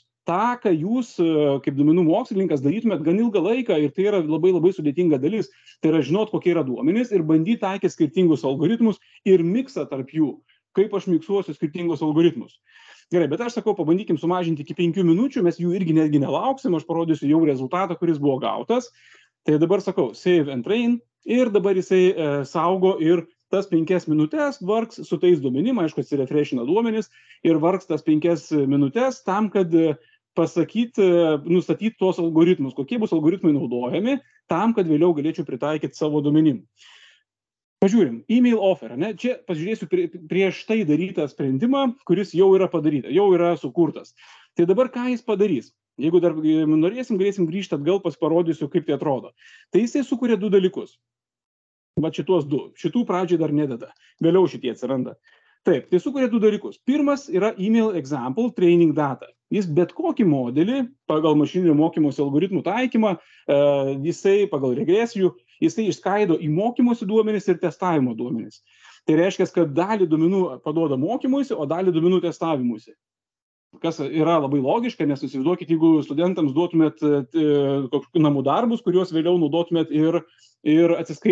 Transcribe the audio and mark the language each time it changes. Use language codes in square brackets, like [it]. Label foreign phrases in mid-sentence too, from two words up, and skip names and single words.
[lt] Ta, ką jūs kaip duomenų mokslininkas darytumėt gan ilgą laiką, ir tai yra labai labai sudėtinga dalis, tai yra žinot, kokie yra duomenys ir bandyti taikyti skirtingus algoritmus ir miksą tarp jų, kaip aš miksuosiu skirtingus algoritmus. Gerai, bet aš sakau, pabandykim sumažinti iki 5 minučių, mes jų irgi netgi nelauksim, aš parodysiu jau rezultatą, kuris buvo gautas. Tai dabar sakau, [en] save and train, [lt] ir dabar jisai saugo ir tas 5 minutės vargs su tais duomenim, aišku, atsirefreshina duomenis, ir vargs tas 5 minutės tam, kad nustatyti tos algoritmus, kokie bus algoritmai naudojami, tam, kad vėliau galėčiau pritaikyti savo duomenim. Pažiūrim, [en] email offer, [lt] ne? Čia pažiūrėsiu prieš tai darytą sprendimą, kuris jau yra padaryta, jau yra sukurtas. Tai dabar ką jis padarys? Jeigu dar norėsim, galėsim grįžti atgal, parodysiu, kaip tai atrodo. Tai jisai sukuria 2 dalykus. Va šitos 2. Šitų pradžiai dar nededa. Vėliau šitie atsiranda. Taip, tai sukuria 2 dalykus. Pirmas yra [en] email example training data. [lt] Jis bet kokį modelį pagal mašininio mokymosi algoritmų taikymą, jisai pagal regresijų, jisai išskaido į mokymosi duomenis ir testavimo duomenis. Tai reiškia, kad dalį duomenų paduoda mokymuisi, o dalį duomenų testavimuisi. Kas yra labai logiška, nes įsivaizduokit, jeigu studentams duotumėt namų darbus, kuriuos vėliau naudotumėt ir atsiskaitimui.